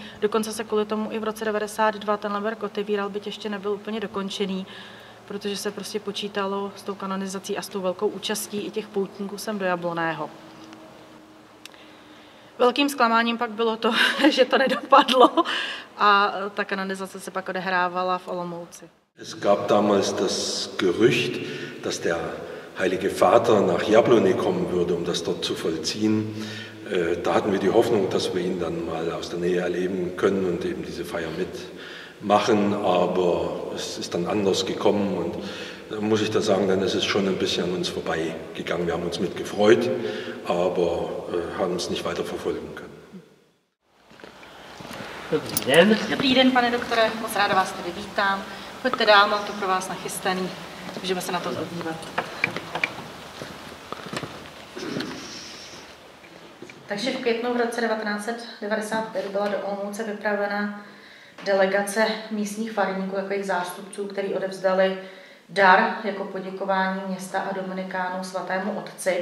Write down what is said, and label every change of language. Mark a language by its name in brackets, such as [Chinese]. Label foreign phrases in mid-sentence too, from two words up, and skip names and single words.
[Czech] Dokonce se kvůli tomu i v roce 92 ten Lemberg otevíral, byť ještě nebyl úplně dokončený, protože se prostě počítalo s tou kanonizací a s tou velkou účastí i těch poutníků sem do Jablonného. Velkým zklamáním pak bylo to, že to nedopadlo a ta kanonizace se pak odehrávala v Olomouci. [German] Es gab damals das Gerücht, dass der Heilige Vater nach Jablonne kommen würde, um das dort zu vollziehen. Da hatten wir die Hoffnung, dass wir ihn dann mal aus der Nähe erleben können und eben diese Feier mitmachen, aber es ist dann anders gekommen und da muss ich da sagen, dann ist es schon ein bisschen an uns vorbeigegangen. Wir haben uns mit gefreut, aber haben es nicht weiter verfolgen können. [Czech] Dobrý den. Dobrý den, pane doktore, moc ráda vás tady vítám. Pojďte dál, mám to pro vás nachystaný. Můžeme se na to zadívat. Takže v květnu v roce 1995 byla do Olomouce vypravena delegace místních farníků, jako jejich zástupců, kteří odevzdali dar jako poděkování města a dominikánů svatému otci.